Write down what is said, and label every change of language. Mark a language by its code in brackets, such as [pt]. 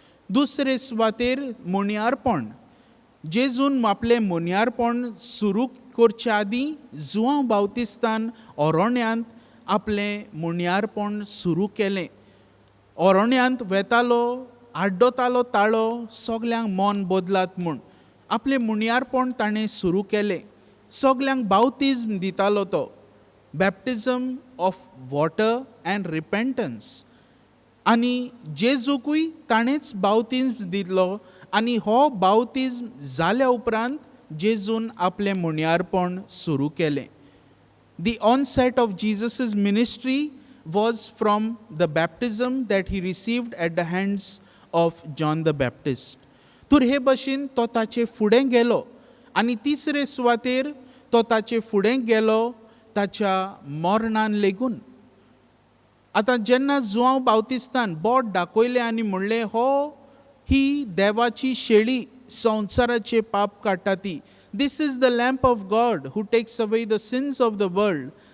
[gom] दुसरे सुवातेर मुनियारपण, जेजून आपलें मुनियारपण सुरू करचे आदीं जुवांव बावतिस्तान ओरोण्यांत आपलें मुनियारपण सुरू केलें. ओरोण्यांत वेतालो, आड्डोतालो ताळो, सगल्यांक मन बदलात म्हूण आपलें मुनियारपण ताणें सुरू केलें. सगल्यांक बावतिज्म दितालो तो, [en] Baptism of water and repentance. [gom] आनी जेजूकूय ताणेंच बावतिज्म दिलो. आनी हो बावतिज्म जाल्या उपरांत जेजून आपलें मुनियारपण सुरू केलें. [en] The onset of Jesus' ministry was from the baptism that he received at the hands of John the Baptist. [gom] तर हे भाशेन तो ताचे फुडें गेलो. आनी तिसरे सुवातेर तो ताचे फुडें गेलो ताच्या मरणान लेगून. आतां जेन्ना जुवांव बावतिस्तान बोट दाखयलें आनी म्हणलें ही देवाची शेळी, संवसाराचे पाप काडटा ती, [en] This is the lamp of God who takes away the sins of the world.